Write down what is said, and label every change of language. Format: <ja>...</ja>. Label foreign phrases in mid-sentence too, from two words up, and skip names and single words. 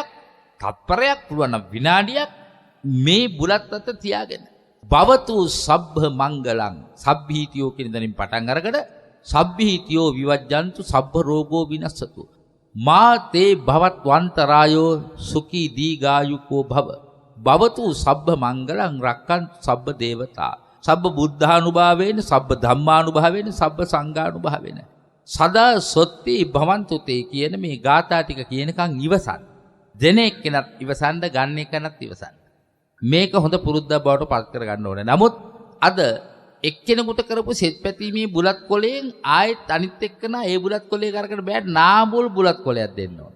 <si>තත්පරයක් පුළුවන් නම් විනාඩියක් මේ බුලත් අත තියාගෙන</si> <pi>භවතු සබ්බ මංගලං සබ්බීතියෝ</pi> <si>කියන දණින් පටන් අරගෙන</si> <pi>සබ්බීතියෝ විවජ්ජන්තු සබ්බ රෝගෝ විනස්සතු මා තේ භවත් වන්තරායෝ සුඛී දීගායුකෝ භව භවතු සබ්බ මංගලං රක්කන්තු සබ්බ දේවතා සබ්බ බුද්ධානුභාවේන සබ්බ ධම්මානුභාවේන සබ්බ සංඝානුභාවේන සදා සොත්ති භවන්තු තේ</pi> <si>කියන මේ ගාථා ටික කියනකන් ඉවසන් දෙන එක්කෙනත් ඉවසන්න ගන්න එකනත් ඉවසන්න. මේක හොඳ පුරුද්දක් බවට පත් කර ගන්න ඕනේ. නමුත් අද එක්කෙනෙකුට කරපු සෙත් පැතීමේ බුලත් කොලයෙන් ආයෙත් අනිත් එක්කනා ඒ බුලත් කොලේ කරකට බෑ නාඹුල් බුලත් කොලයක් දෙන්න ඕනේ.</si>